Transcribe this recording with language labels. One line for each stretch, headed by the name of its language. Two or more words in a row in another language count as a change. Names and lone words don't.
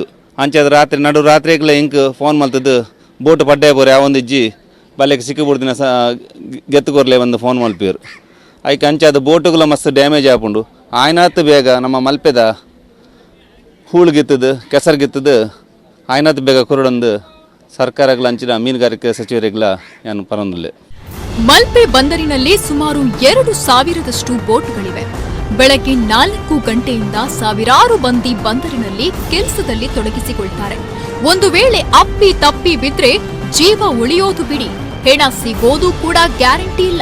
Tulu: ಅಂಚಾದ ರಾತ್ರಿ ನಡು ರಾತ್ರಿಗೆಲ್ಲ ಇಂಕ್ ಫೋನ್ ಮಲ್ತದ್ದು ಬೋಟು ಪಡ್ಡೆ ಬೋರೆ ಯಾವೊಂದು ಇಜ್ಜಿ ಬಲೆಗೆ ಸಿಕ್ಕಬಿಡ್ದಿನ ಗೆತ್ತುಕೊರ್ಲೆ ಒಂದು ಫೋನ್ ಮಲ್ಪಿರು. ಐಕೆ ಅಂಚಾದ ಬೋಟುಗಳ ಮಸ್ತ್ ಡ್ಯಾಮೇಜ್ ಆಪುಂಡು. ಆಯ್ನಾತ್ ಬೇಗ ನಮ್ಮ ಮಲ್ಪೆದ ಹೂಳುಗಿತ್ತದು ಕೆಸರುಗಿತ್ತದು ಆಯ್ನಾತ್ ಬೇಗ ಕುರುಡೊಂದು ಸರ್ಕಾರಗಳ ಅಂಚಿನ ಮೀನುಗಾರಿಕೆ ಸಚಿವರಿಗಳ ಏನು ಪರೊಂದಿಲ್ಲ.
Kannada: ಮಲ್ಪೆ ಬಂದರಿನಲ್ಲಿ ಸುಮಾರು 2,000ದಷ್ಟು ಬೋಟ್ಗಳಿವೆ. ಬೆಳಗ್ಗೆ 4 ಗಂಟೆಯಿಂದ ಸಾವಿರಾರು ಮಂದಿ ಬಂದರಿನಲ್ಲಿ ಕೆಲಸದಲ್ಲಿ ತೊಡಗಿಸಿಕೊಳ್ತಾರೆ. ಒಂದು ವೇಳೆ ಅಪ್ಪಿ ತಪ್ಪಿ ಬಿದ್ರೆ ಜೀವ ಉಳಿಯೋದು ಬಿಡಿ, ಹೆಣ ಸಿಗೋದು ಕೂಡ ಗ್ಯಾರಂಟಿ ಇಲ್ಲ.